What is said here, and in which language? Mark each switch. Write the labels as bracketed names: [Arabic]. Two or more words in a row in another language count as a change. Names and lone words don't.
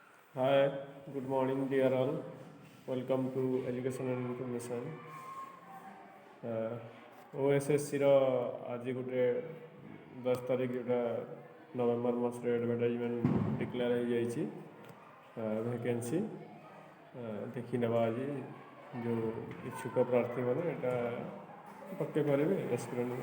[English] Hi, good morning, dear all. Welcome to Education and Information. [Odia] OSSC ର ଆଜି ଗୋଟେ 10 ତାରିଖ ଯୋଉଟା ନଭେମ୍ବର ମାସରେ [English] advertisement declare [Odia] ହେଇଯାଇଛି ଭ୍ୟାକେନ୍ସି ଦେଖି ନେବା ଆଜି ଯେଉଁ ଇଚ୍ଛୁକ ପ୍ରାର୍ଥୀମାନେ ଏଇଟା ପକେଇ ପାରିବେ ଏସ୍ପିରାଣ୍ଟ।